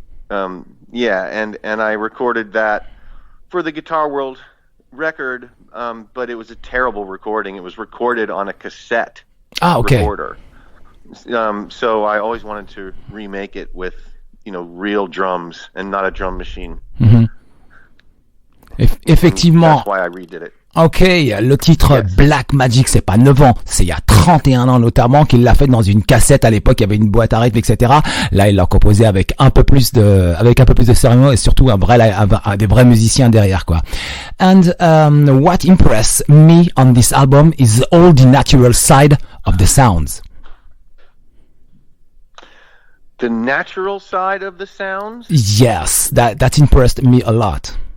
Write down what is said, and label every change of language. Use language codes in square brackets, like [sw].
[en] And I recorded that for the Guitar World record, but it was a terrible recording. It was recorded on a cassette recorder. So I always wanted to remake it with, real drums and not a drum machine. [fr] Mm-hmm. Effectivement. [en] That's why I redid it. [fr] Ok, le titre Black Magic, c'est pas 9 ans, c'est il y a 31 ans notamment qu'il l'a fait dans une cassette. À l'époque, il y avait une boîte à rythme, etc. Là, il l'a composé avec un peu plus de sérieux et surtout des vrais musiciens derrière, quoi. [en] And what impressed me on this album is all the natural side of the sounds. The natural side of the sounds? Yes, that impressed me a lot.